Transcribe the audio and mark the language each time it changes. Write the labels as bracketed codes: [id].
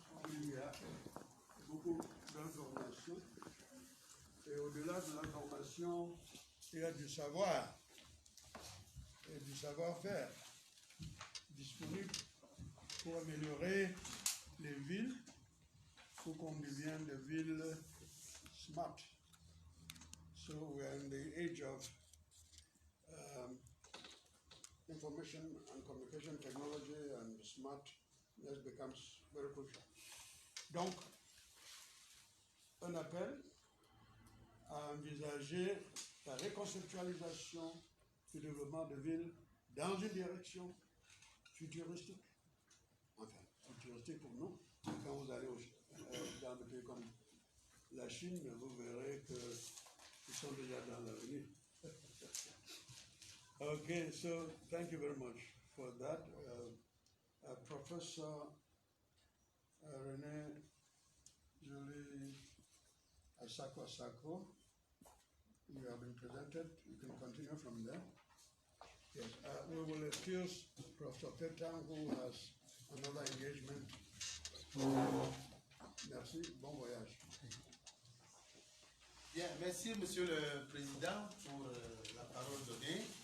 [fr] Il y a beaucoup d'informations. Et au-delà de l'information, il y a du savoir et du savoir-faire disponible pour améliorer les villes. Il faut qu'on devienne des villes smart. [en] So we are in the age of information and communication technology, and smartness becomes very crucial. [fr] Donc, un appel à envisager la reconceptualisation du développement de villes dans une direction futuristique. Enfin, futuristique pour nous. Quand vous allez dans des pays comme la Chine, vous verrez qu'ils sont déjà dans l'avenir. [en] Okay, so thank you very much for that. Professor René Julie Asako, you have been presented. You can continue from there. Yes, we will excuse Professor Pétan, who has another engagement. [fr] Merci, bon voyage. Bien, merci Monsieur le Président pour la parole donnée.